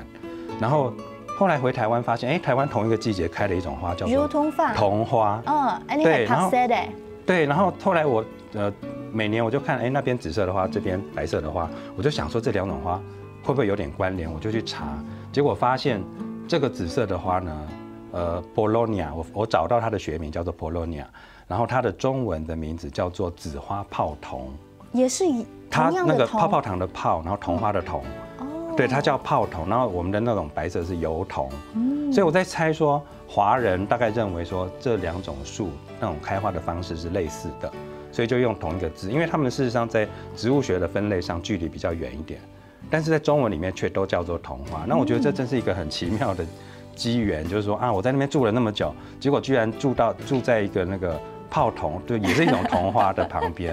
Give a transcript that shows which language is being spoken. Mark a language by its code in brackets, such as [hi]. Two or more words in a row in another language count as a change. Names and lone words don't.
[zh] 然後後來回台灣發現，台灣同一個季節開了一種花叫做桐花，對，然後對，然後後來我每年我就看，那邊紫色的花，這邊白色的花，我就想說這兩種花會不會有點關聯，我就去查，結果發現這個紫色的花呢。Polonia，我找到它的學名叫做 Polonia， 然後它的中文的名字叫做紫花泡桐，也是它那個泡泡糖的泡，然後桐花的桐，對，它叫泡桐，然後我們的那種白色是油桐，所以我在猜說華人大概認為說這兩種樹那種開花的方式是類似的，所以就用同一個字，因為他們事實上在植物學的分類上距離比較遠一點，但是在中文裡面卻都叫做桐花，那我覺得這真是一個很奇妙的機緣，就是說啊，我在那邊住了那麼久，結果居然住在一個那個泡桐，對，也是一種桐花的旁邊。